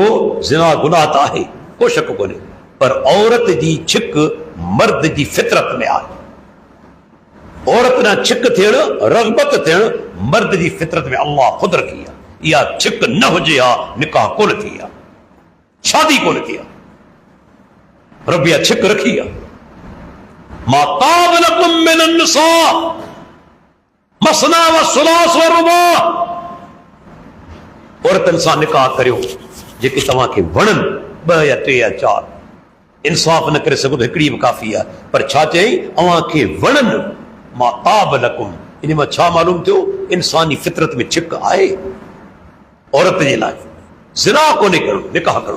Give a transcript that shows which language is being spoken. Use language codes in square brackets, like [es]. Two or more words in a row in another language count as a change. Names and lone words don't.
[sd] ज़िना गुनाह त आहे, को शक कोन्हे, पर औरत जी छिक मर्द जी फितरत में आहे। औरत ना छिक थियण, रग़बत थियण मर्द जी फितरत में अल्लाह ख़ुदि रखी आहे। इहा छिक न हुजे हा निकाह कोन थी आहे, शादी कोन थी आहे, रब इहा छिक रखी आहे। [ar] ما طاب لكم من النساء مثنى وثلاث ورباع. [sd] औरतनि सां निकाह करियो जेके तव्हांखे वणनि, 2 या 3 या 4। इंसाफ़ न करे सघो त हिकिड़ी बि काफ़ी आहे, पर छा चई? अव्हांखे वणनि। [ar] ما طاب لكم, [sd] इन मां छा मालूम थियो? इंसानी फितरत में छिक आहे औरत जे लाइ, ज़िना कोन्हे करणो, निकाह करणो।